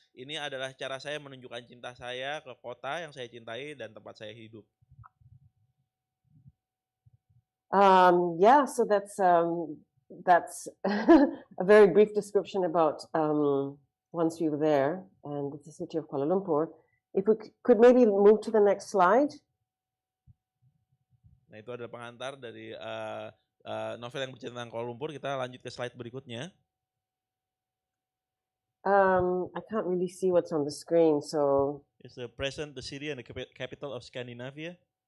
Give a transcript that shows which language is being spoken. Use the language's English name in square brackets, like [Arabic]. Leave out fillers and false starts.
[Indonesian] Ini adalah cara saya menunjukkan cinta saya ke kota yang saya cintai dan tempat saya hidup. [English] So that's a very brief description about once we were there and the city of Kuala Lumpur. If we could maybe move to the next slide. [Indonesian] Nah, itu adalah pengantar dari novel yang bercerita tentang Kuala Lumpur. Kita lanjut ke slide berikutnya. [English] I can't really see what's on the screen, so. It's the present, the city, and the capital of Scandinavia.